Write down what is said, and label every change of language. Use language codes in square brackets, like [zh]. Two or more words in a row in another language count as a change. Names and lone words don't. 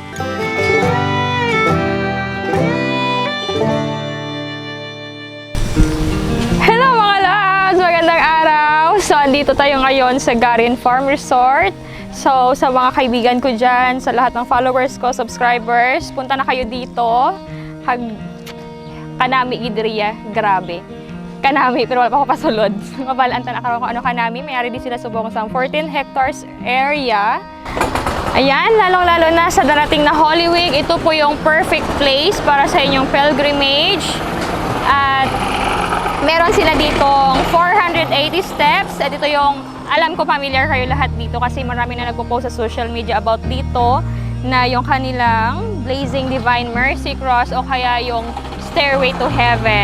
[tl] Hello mga lads! Magandang araw! So, andito tayo ngayon sa Garin Farm Resort. So, sa mga kaibigan ko dyan, sa lahat ng followers ko, subscribers, punta na kayo dito. [hil] Kanami Idria, grabe. Kanami, pero wala pa ako pasulod. Mabalaan na karoon kung ano kanami. Mayari din sila subong sa 14 hectares area. [tl] Ayan, lalong-lalo na sa darating na Holy Week, ito po yung [en] perfect place [tl] para sa inyong pilgrimage. At meron sila ditong 480 steps. At ito yung, alam ko familiar kayo lahat dito kasi marami na nagpo-post sa [en] social media [tl] about dito na yung kanilang Blazing Divine Mercy Cross o kaya yung Stairway to Heaven.